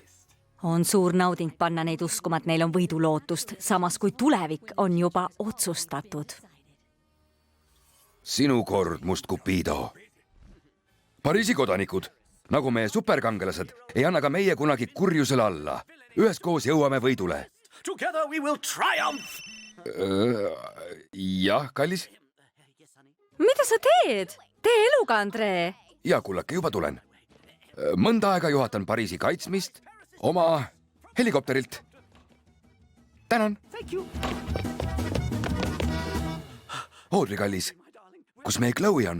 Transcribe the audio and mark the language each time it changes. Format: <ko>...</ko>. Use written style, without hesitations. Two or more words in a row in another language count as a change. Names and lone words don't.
<et>On suur nauding panna neid uskuma, et neil on võidulootust, samas kui tulevik on juba otsustatud. Sinu kord, Must Cupido. Pariisi kodanikud, nagu meie superkangelased, ei anna ka meie kunagi kurjusele alla. Üheskoos jõuame võidule.</et> <en>Together we will triumph!</en> <et>Jah, kallis? Mida sa teed? Tee eluga, Andree! Ja kullake, juba tulen. Mõnda aega juhatan Pariisi kaitsmist oma helikopterilt. Tänan! Audrey, kallis, kus meie Chloe on?</et>